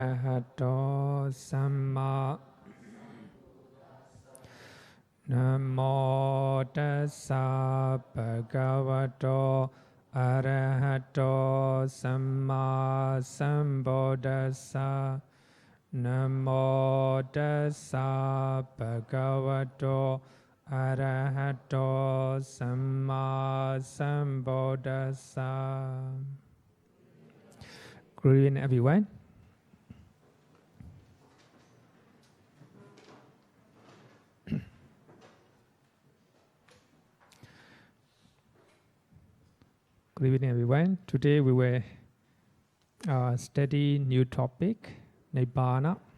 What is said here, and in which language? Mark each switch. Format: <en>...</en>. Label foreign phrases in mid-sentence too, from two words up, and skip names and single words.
<pi>Arahato Samma Namo Tassa Bhagavato Arahato Samma Sambuddhassa Namo Tassa Bhagavato Arahato Samma Sambuddhassa.</pi> <en>Good evening, everyone. Good evening, everyone. Today we will study new topic, Nibbāna.</en>